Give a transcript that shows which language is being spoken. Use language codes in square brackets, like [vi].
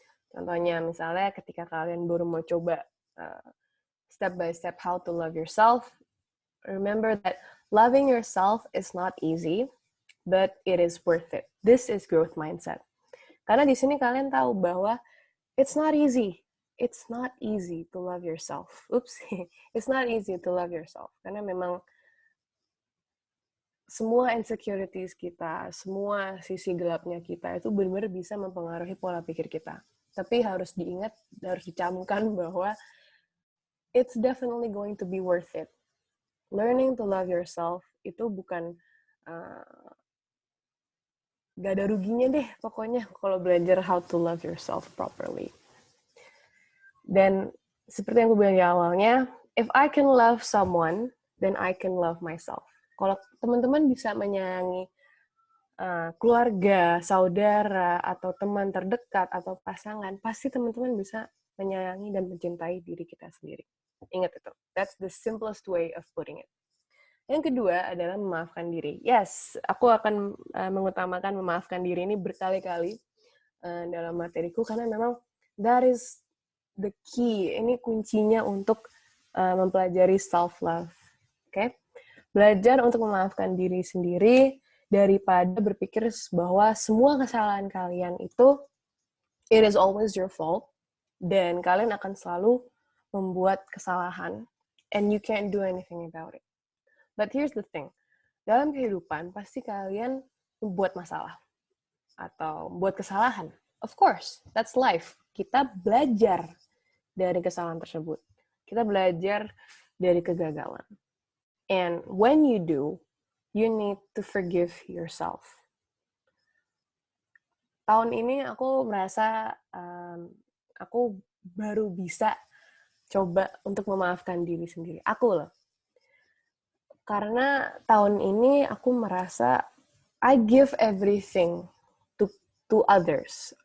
[id] Contohnya, misalnya ketika kalian baru mau coba [en] step by step how to love yourself, remember that loving yourself is not easy, but it is worth it. This is growth mindset. [id] Karena di sini kalian tahu bahwa [en] it's not easy. It's not easy to love yourself. Oops. It's not easy to love yourself. [id] Karena memang semua insecurities kita, semua sisi gelapnya kita itu benar-benar bisa mempengaruhi pola pikir kita. Tapi harus diingat, harus dicamkan bahwa [en] it's definitely going to be worth it. Learning to love yourself [id] itu bukan gak ada ruginya deh pokoknya kalau belajar [en] how to love yourself properly. [id] Dan seperti yang gue bilang di awalnya, [en] if I can love someone, then I can love myself. [id] Kalau teman-teman bisa menyayangi keluarga, saudara, atau teman terdekat, atau pasangan, pasti teman-teman bisa menyayangi dan mencintai diri kita sendiri. Ingat itu. [en] That's the simplest way of putting it. [id] Yang kedua adalah memaafkan diri. Yes, aku akan mengutamakan memaafkan diri ini berkali-kali dalam materiku, karena memang [en] that is the key. [id] Ini kuncinya untuk mempelajari self-love. Okay? Belajar untuk memaafkan diri sendiri daripada berpikir bahwa semua kesalahan kalian itu [en] it is always your fault, [id] dan kalian akan selalu membuat kesalahan [en] and you can't do anything about it. But here's the thing, [id] dalam kehidupan pasti kalian membuat masalah atau membuat kesalahan. [en] Of course, that's life. [id] Kita belajar dari kesalahan tersebut. Kita belajar dari kegagalan. [en] And when you do, you need to forgive yourself. [id] Tahun ini aku merasa aku baru bisa coba untuk memaafkan diri sendiri. Aku loh. Karena tahun ini aku merasa [en] I give everything to others.